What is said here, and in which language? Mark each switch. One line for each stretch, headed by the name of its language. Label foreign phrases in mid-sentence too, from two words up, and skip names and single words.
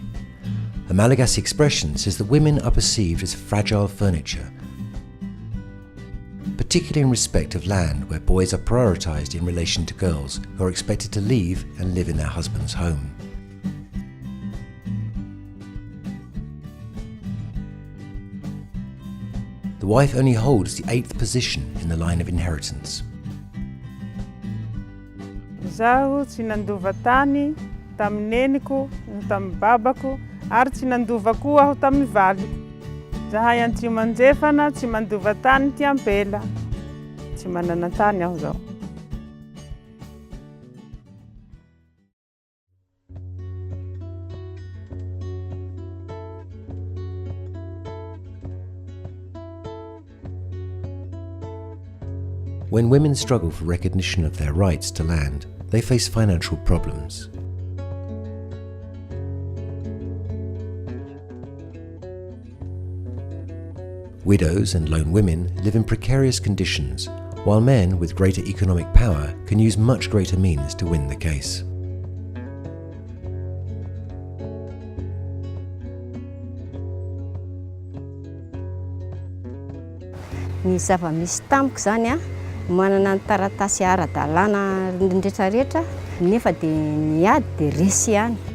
English: A Malagasy expression says that women are perceived as fragile furniture, particularly in respect of land where boys are prioritised in relation to girls who are expected to leave and live in their husband's home. The wife only holds the 8th position in the line of inheritance.
Malagasy: Zaho tsy nandova tany tamin'ny neniko, tamin'ny babako, ary tsy nandova koa aho tamin'ny valiko. Zahay antsy manjefana tsy mandova tany ty ampela. Tsy manana tany aho zao.
English: When women struggle for recognition of their rights to land, they face financial problems. Widows and lone women live in precarious conditions, while men with greater economic power can use much greater means to win the case.
Malagasy: Ny zava-misy tamiko zany manana ny taratasy ara-dalàna rehetrarehetra nefa dia miady dia resy ihany.